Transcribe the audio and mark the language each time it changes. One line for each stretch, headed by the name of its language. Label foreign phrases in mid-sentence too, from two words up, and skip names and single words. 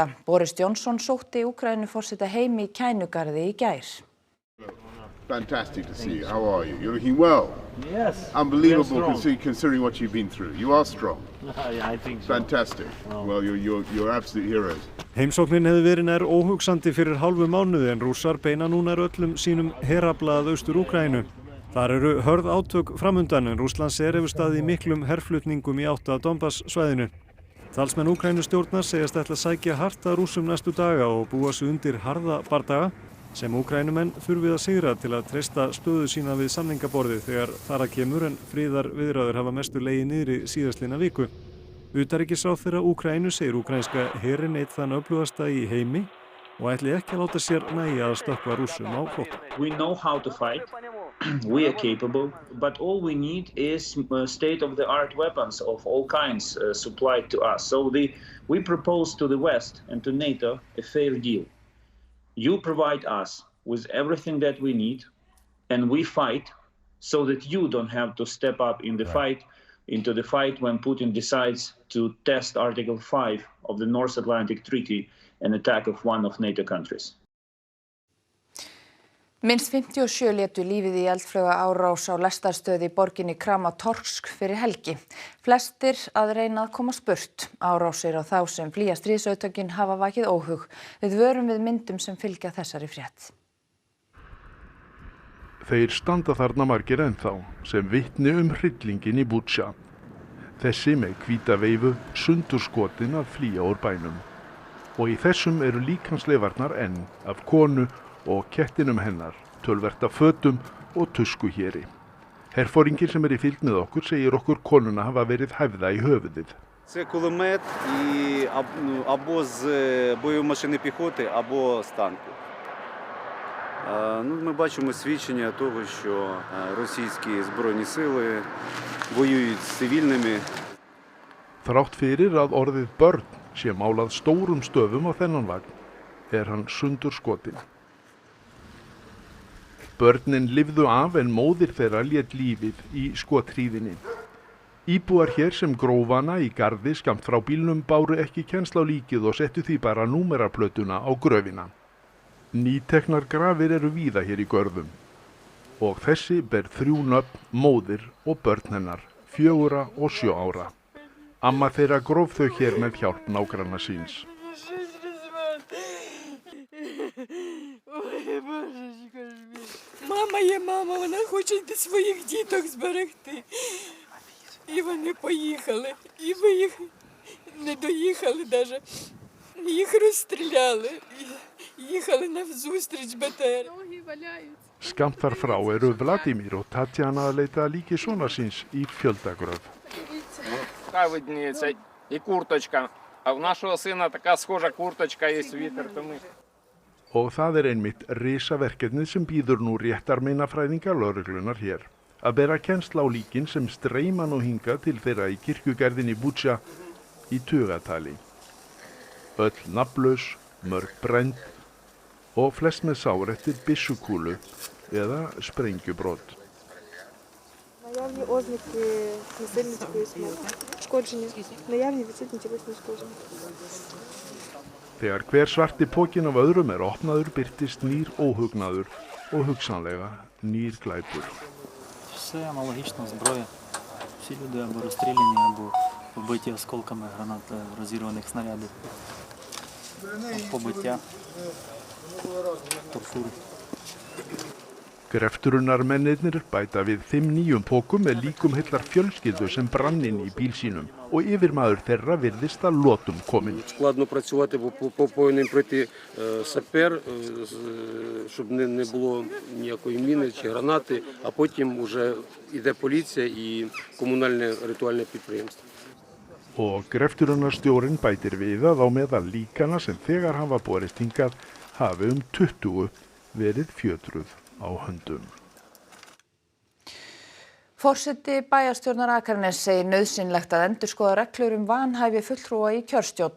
Icelandic: Boris Johnson sótti Úkraínuforseta heim í Kænugarði í gær.
English: Fantastic to see you. How are you? You're looking well. Yes. Unbelievable considering what you've been through. You are strong. I think so. Fantastic. Well, you're absolute heroes.
Icelandic: Heimsóknin hefði verið nær óhugsandi fyrir hálfu mánuði en Rússar beina núna öllum sínum herafla að Austur-Úkraínu. Þar eru hörð átök framundan en Rússland hefur staðið í miklum herflutningum í átt að Donbass-svæðinu. Talsmenn Úkraínustjórnar segjast ætla að sækja hart að Rússum næstu daga og búa sig undir harða bardaga sem Úkraínumenn þurfið að sigra til að treysta stöðu sína við samningaborðið þegar þar að kemur en friðarviðræður hafa mestu legið niðri síðastliðna viku. Utanríkisráðherra Úkraínu segir úkraínska herinn einn þann öflugasta í heimi og ætli ekki að láta sér nægja að stökkva Rússum á flótta.
English: We know how to fight. We are capable, but all we need is state-of-the-art weapons of all kinds supplied to us. So we propose to the West and to NATO a fair deal. You provide us with everything that we need, and we fight so that you don't have to step up in the fight, into the fight when Putin decides to test Article 5 of the North Atlantic Treaty and attack of one of NATO countries.
Icelandic: Minnst 57 létu lífið í eldflauga árás á lestarstöð í borginni Kramatorsk fyrir helgi. Flestir að reyna að komast burt. Árásir á þá sem flýja stríðsátökin hafa vakið óhug. Við vörum við myndum sem fylgja þessari frétt. Þeir standa þarna margir ennþá sem vitni hryllinginn í Butsja. Þessi með hvíta veifu sundurskotin að flýja úr bænum. Og í þessum eru líkamsleifarnar enn af konu og kettinum hennar, töluvert af fötum og tuskuhéri. Herforinginn sem í fylgd með okkur segir okkur konuna hafa verið hæfða í höfuðið.
Ukrainian: Це кулемет або з бойової машини піхоти, або з танку. Ми бачимо свідчення того, що російські збройні сили воюють з цивільними.
Icelandic: Þrátt fyrir að orðið börn sé málað stórum stöfum á þennan vagn, hann sundurskotinn. Börnin lifðu af en móðir þeirra lét lífið í skothríðinni. Íbúar hér sem grófana í garði skammt frá bílnum báru ekki kennsl á líkið og settu því bara númeraplötuna á gröfina. Nýteknar grafir eru víða hér í görðum. Og þessi ber 3 nöfn, móðir og börn hennar, 4 og 7 ára. Amma þeirra gróf þau hér með hjálp nágranna síns.
Ukrainian: Мама є мама, вона хоче своїх діток зберегти. І вони поїхали. І ми їх не доїхали навіть. Їх розстріляли. Їхали навзустріч БТР.
Icelandic: Skammt þar frá eru Vladimir og Tatjana að leita líki sonar síns í fjöldagröf.
Ukrainian: Така видніється і курточка. А у нашого сина така схожа курточка є світер, тому
Icelandic: Og það einmitt risaverkefnið sem býður nú réttarmeinafræðinga lögreglunnar hér. Að bera kennsl á líkin sem streyma nú hingað til þeirra í kirkjugarðinni Butsja í tugatali. Öll nafnlaus, mörg brennd og flest með sár eftir byssukúlu eða sprengjubrot.
Ukrainian: Наявні ознаки насильницької смерті, шкодження, наявні відсутні тілесні ушкодження.
Icelandic: Þegar hver svarti pókin af öðrum opnaður birtist nýr óhugnaður og hugsanlega nýr glæpur.
Ukrainian: Все аналогічна зброя. Всі люди або розстріляні, або побиті осколками гранат розірваних снарядів. Побиття, тортури.
Icelandic: Greftrunarmennirnir bæta við 5 nýjum pókum með líkum heillar fjölskyldu sem brann inn í bíl sínum og yfirmaður þeirra virðist að lotum kominn.
Ukrainian: Складно працювати, бо повинен пройти сапер, щоб не було ніякої міни чи гранати, а потім вже йде поліція і комунальне ритуальне підприємство.
Icelandic: Og greftrunarstjórinn bætir við að á meðal líkana sem þegar hafa borist hingað hafi 20 verið fjötruð á höndum. Forseti bæjarstjórnar Akraness segir nauðsynlegt að endurskoða reglur vanhæfi fulltrúa í kjörstjórn.